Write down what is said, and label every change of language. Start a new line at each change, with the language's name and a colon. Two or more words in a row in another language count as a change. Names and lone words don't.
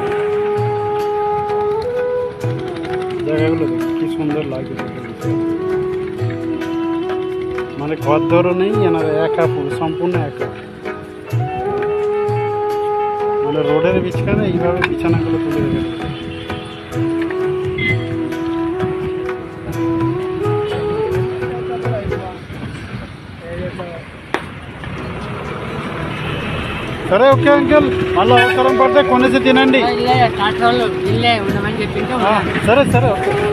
Bangla: জায়গাগুলো দেখে কি সুন্দর লাগে, মানে ঘর ধরো নেই, এনার একা, সম্পূর্ণ একা। মানে রোডের বিছখানে এইভাবে বিছানাগুলো তুলে রেখেছে।
Telugu: సరే ఓకే అంకుల్, మళ్ళీ అవసరం పడితే కొనేసి తినండి. సరే సరే ఓకే.